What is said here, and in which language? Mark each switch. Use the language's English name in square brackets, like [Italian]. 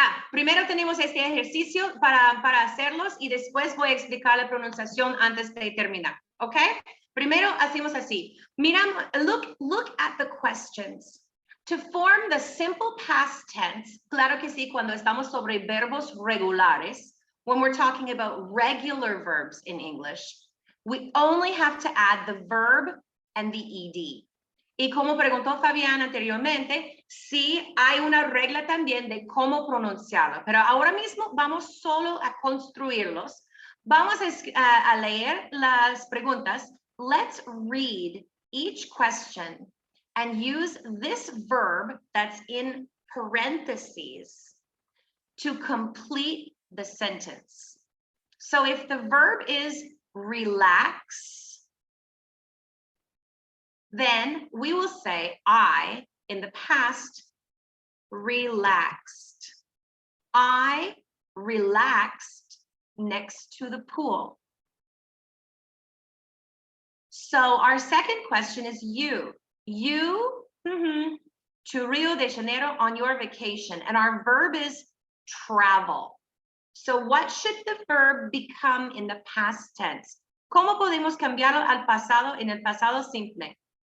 [Spanish] Primero tenemos este ejercicio para hacerlos y después voy a explicar la pronunciación antes de terminar. ¿Ok? Primero hacemos así. Miramos, [English] look at the questions. To form the simple past tense, [Spanish] claro que sí, cuando estamos sobre verbos regulares, [English] when we're talking about regular verbs in English, we only have to add the verb and the ed. [Spanish] Y como preguntó Fabián anteriormente, sí hay una regla también de cómo pronunciarlo, pero ahora mismo vamos solo a construirlos. Vamos a leer las preguntas. [English] Let's read each question and use this verb that's in parentheses to complete the sentence. So if the verb is relax, then we will say I, in the past, relaxed. I relaxed next to the pool. So our second question is you. You to Rio de Janeiro on your vacation, and our verb is travel. So what should the verb become in the past tense? [Spanish] ¿Cómo podemos cambiarlo al pasado en el pasado simple?